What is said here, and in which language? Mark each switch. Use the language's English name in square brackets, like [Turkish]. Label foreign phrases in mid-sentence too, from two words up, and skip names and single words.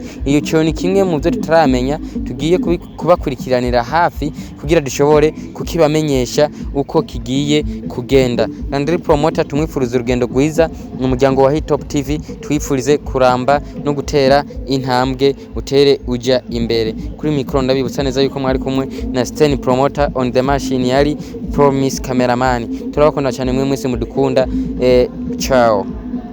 [Rundi] Iyo cyo ni kimwe mu byo tutaramenya tugiye kubakurikiranira hafi kugira dushobore kukibamenyesha uko kigiye kugenda. Landry Promoter tumwifuriza urugendo rwiza mu muryango wa Hitop TV twifurize kuramba no gutera intambwe utere uja imbere. Kuri micro ndabibutsa neza yuko mwari kumwe na Sten Promoter [English] on the machine [Rundi] yari Promise cameraman. Turabakunda cyane mwe mwese mudukunda ciao.